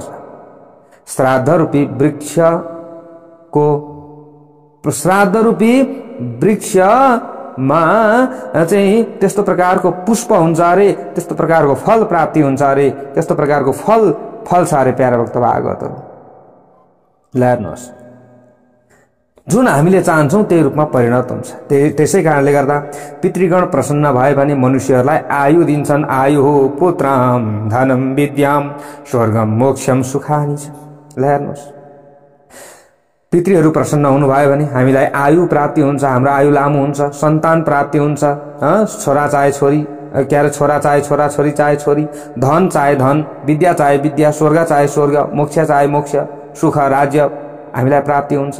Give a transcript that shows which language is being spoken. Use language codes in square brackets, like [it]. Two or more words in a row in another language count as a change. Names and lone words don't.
[ne] श्राद्ध रूपी वृक्षमा चाहिँ त्यस्तो प्रकारको पुष्प हुन्छ अरे, त्यस्तो प्रकारको फल प्राप्ति हुन्छ अरे, त्यस्तो प्रकारको फल छ अरे प्यारो भक्त भागवतहरू। ल हेर्नुहोस्, जुन हामीले चाहन्छौँ त्यही रूपमा परिणत हुन्छ। त्यसै कारणले गर्दा पितृगण प्रसन्न भए भने मनुष्यहरूलाई आयु दिन्छन्। आयु हो [sa] पुत्रम धनम विद्याम स्वर्गम मोक्षम सुखानि [ne] छ। ल हेर्नुहोस्, पितृहरू प्रसन्न हुनुभयो भने हामीलाई आयु प्राप्ति हुन्छ, हाम्रो आयु लामो हुन्छ, सन्तान प्राप्ति हुन्छ। छोरा चाहे छोरी, छोरा चाहे छोरा, छोरी चाहे छोरी, धन चाहे धन, विद्या चाहे विद्या, स्वर्ग चाहे स्वर्ग, मोक्ष चाहे मोक्ष, सुख राज्य हामीलाई प्राप्ति हुन्छ।